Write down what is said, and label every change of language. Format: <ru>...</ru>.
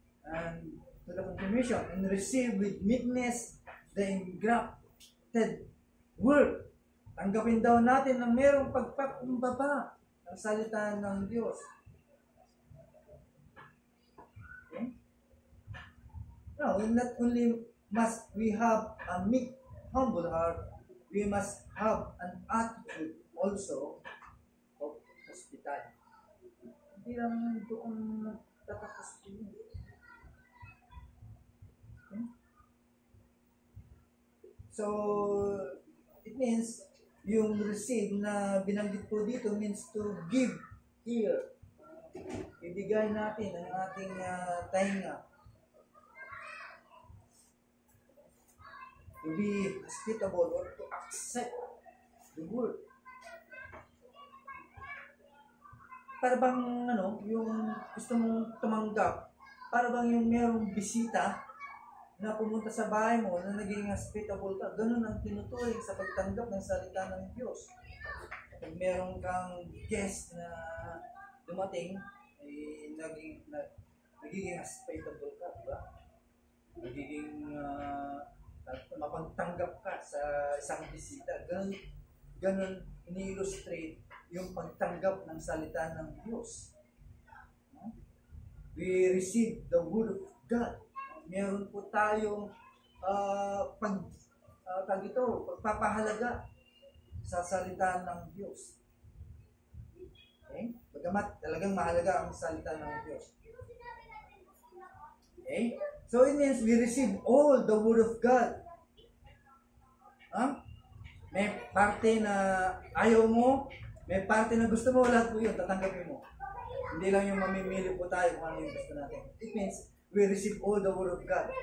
<en>And to the confirmation, and receive with meekness the engrafted word.</en> <tl>Tanggapin daw natin na mayroong pagpakumbaba ng salita ng Diyos.</tl> <en>Okay? Now, not only must we have a meek, humble heart, we must have an attitude also of hospitality.</en> <tl>Hindi lang doon tatapos din.</tl> <en>Okay? So, it means, yung receive</en> <tl>na binanggit po dito</tl> <en>means to give here.</en> <tl>Ibigay natin ang ating tainga.</tl> <en>To be hospitable or to accept the word.</en> <tl>Para bang yung gusto mong tumanggap, para bang yung merong bisita na pumunta sa bahay mo na naging hospitable ka, ganun ang tinuturing sa pagtanggap ng salita ng Diyos. Pag meron kang guest na dumating, ay nagiging hospitable ka, di ba? Nagiging mapagtanggap ka sa isang bisita. Ganun ini-illustrate yung pagtanggap ng salita ng Diyos.</tl> <en>We receive the word of God.</en> <tl>Meron po tayong pagpapahalaga sa salita ng Diyos. Okay? Bagamat talagang mahalaga ang salita ng Diyos.</tl> <en>Okay? So it means we receive all the word of God.</en> <tl>May parte na ayaw mo, may parte na gusto mo, lahat po yun, tatanggapin mo. Hindi lang yung mamimili po tayo kung ano yung gusto natin.</tl> <en>It means we receive all the word of God.</en>